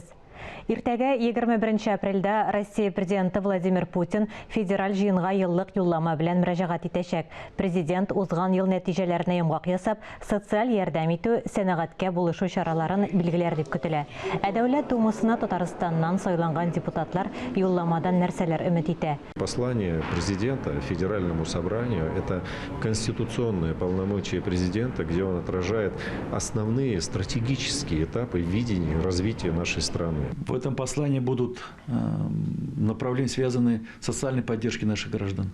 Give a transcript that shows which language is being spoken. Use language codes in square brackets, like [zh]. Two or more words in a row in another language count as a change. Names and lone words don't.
[tt] Иртәгә 21 апрельдә Россия президенты Владимир Путин федераль җыенга еллык юллама белән мөрәҗәгать итәчәк. Президент узган ел нәтиҗәләренә йомгак ясап, социаль ярдәм итү, сәнәгатькә булышу чараларын билгеләр дип көтелә. Ә Дәүләт Думасына Татарстаннан сайланган депутатлар юлламадан нәрсәләр өмет итә? [ru] Послание президента Федеральному собранию – это конституционное полномочия президента, где он отражает основные стратегические этапы видения развития нашей страны. В этом послании будут направления, связанные с социальной поддержкой наших граждан.